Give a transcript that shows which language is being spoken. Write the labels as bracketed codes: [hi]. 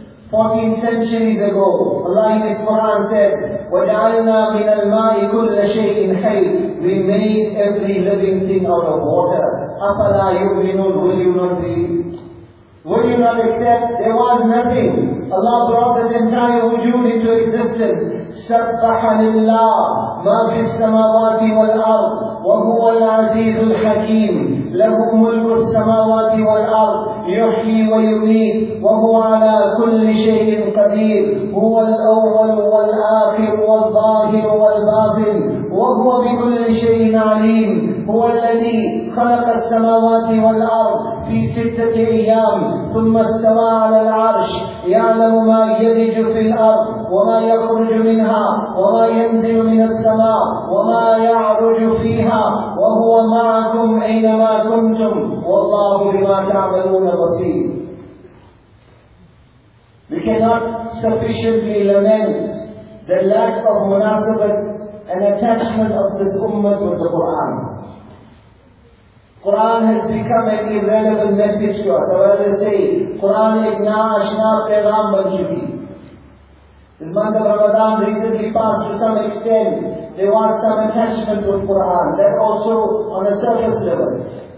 [en] 14 centuries ago, Allah in His Quran said, [ar] وَجَعَلْنَا مِنَ الْمَاءِ كُلَّ شَيْءٍ حَيٍّ [en] We made every living thing out of water. [ar] أَفَلَا يُؤْمِنُونَ [en] Will you not believe? Will you not accept? There was nothing. Allah brought this entire wujud into existence. [ar] سَبَّحَ لِلَّهِ مَا فِي السَّمَاوَاتِ وَالْأَرْضِ وَهُوَ الْعَزِيزُ الْحَكِيمُ لَهُ مُلْكُ السَّمَاوَاتِ وَالْأَرْضِ يُحْيِي وَيُمِيتُ وَهُوَ عَلَى كُلِّ شَيْءٍ قَدِيرٌ هُوَ الْأَوَّلُ وَالْآخِرُ وَالظَّاهِرُ وَالْبَاطِنُ وَهُوَ بِكُلِّ شَيْءٍ عَلِيمٌ هُوَ الَّذِي خَلَقَ السَّمَاوَاتِ وَالْأَرْضَ فِي سِتَّةِ أَيَّامٍ ثُمَّ اسْتَوَى عَلَى الْعَرْشِ يَعْلَمُ مَا يَلِجُ فِي الْأَرْضِ وَمَا يَخْرُجُ مِنْهَا وَمَا يَنْزِلُ مِنَ السَّمَاءِ وَمَا يَعْرُجُ فِيهَا وَهُوَ مَعَكُمْ أَيْنَمَا كُنْتُمْ وَاللَّهُ بِمَا تَعْمَلُونَ بَصِيرٌ [en] We cannot sufficiently lament the lack of munasabat and attachment of this ummah with the Quran. Quran has become an irrelevant message to us. I would rather say, [ur] Quran ek na ashna peygam ban chuki. [en] This month of Ramadan recently passed to some extent. There was some attachment with Quran. That also on a surface level.